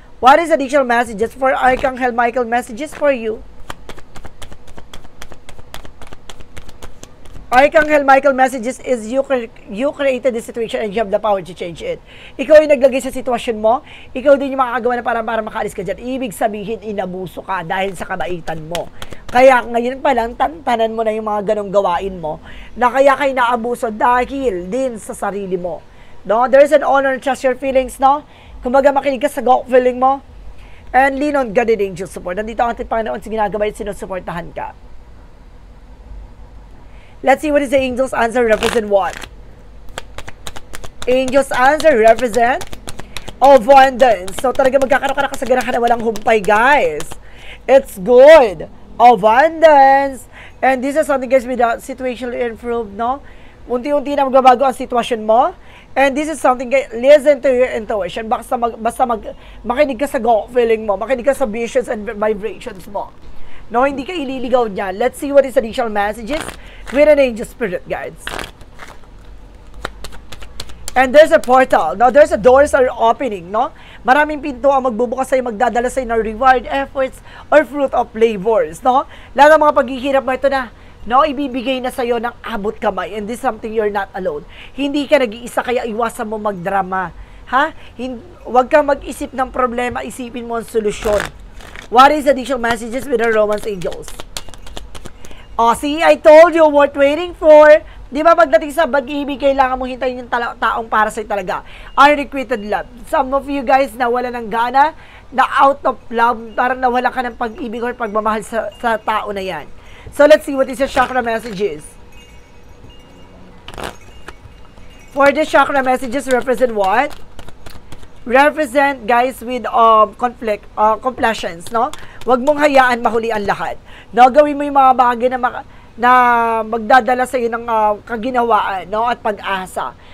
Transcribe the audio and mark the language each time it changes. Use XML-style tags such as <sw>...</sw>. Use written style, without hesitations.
<en>What is additional messages for Archangel Michael messages for you? Archangel Michael messages is you created the situation and you have the power to change it.</en> <tl>Ikaw yung naglagay sa sitwasyon mo, ikaw din yung makakagawa na para makaalis ka dyan. Ibig sabihin, inabuso ka dahil sa kabaitan mo. Kaya ngayon pa lang, tantanan mo na yung mga ganong gawain mo, na kaya kayo naabuso dahil din sa sarili mo. No?</tl> <en>There's an honor and trust your feelings, no?</en> <tl>Kumbaga makinig ka sa</tl> <en>gut feeling mo, and lean on God and angel support.</en> <tl>Nandito ang ating Panginoon sa ginagawa at sinusuportahan ka.</tl> <en>Let's see what is the angel's answer represent what? Angel's answer represent abundance.</en> <tl>So talaga magkakaroon ka na kasaganahan na walang humpay, guys.</tl> <en>It's good. Abundance. And this is something, guys, with the situation improved, no?</en> <tl>Unti-unti na magbabago ang sitwasyon mo.</tl> <en>And this is something, guys, listen to your intuition.</en> <tl>Makinig ka sa gut feeling mo. Makinig ka sa visions and vibrations mo. No, hindi ka ililigaw niyan.</tl> <en>Let's see what is additional messages with an angel spirit guides. And there's a portal. Now, there's a doors are opening, no?</en> <tl>Maraming pinto ang magbubukas sa'yo, magdadala sa'yo ng</tl> <en>reward, efforts, or fruit of labors,</en> <tl>no? Lahat ng mga paghihirap mo, ito na, no? Ibibigay na sa'yo ng abot kamay.</tl> <en>And this is something you're not alone.</en> <tl>Hindi ka nag-iisa, kaya iwasan mo magdrama. Ha? Huwag kang mag-isip ng problema, isipin mo ang solusyon.</tl> <en>What is additional messages with the Romance angels? Oh, see, I told you what waiting for.</en> <tl>Di ba pagdating sa pag-ibig, kailangan mong hintayin yung taong para sa'yo talaga.</tl> <en>Unrequited love. Some of you guys</en> <tl>nawala ng gana, na out of love, parang nawala ka ng pag-ibig or pagmamahal sa tao na yan.</tl> <en>So let's see what is the chakra messages. For the chakra messages represent what? Represent, guys, with complaisance, no?</en> <tl>Huwag mong hayaan mahuli ang lahat. No, gawin mo yung mga bagay na magdadala sa iyo ng kaginawaan, no, at pag-asa.</tl>